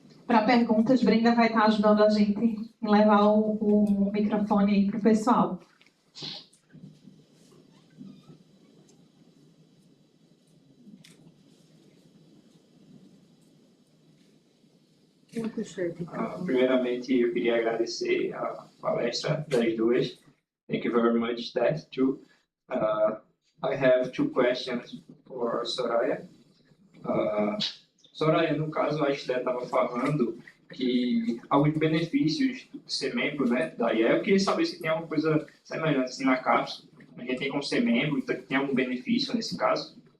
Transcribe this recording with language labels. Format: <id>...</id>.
<pt>para perguntas, Brenda vai estar ajudando a gente em levar o microfone aí para o pessoal. Primeiramente, eu queria agradecer a palestra das duas.</pt> <en>Thank you very much, that too. I have two questions for Soraya.</en> <pt>Soraya, no caso, a Esté estava falando que alguns benefícios de ser membro, né, da IEL. Eu queria saber se tem alguma coisa semelhante assim na CAPES. A gente tem como ser membro, tem algum benefício nesse caso?</pt>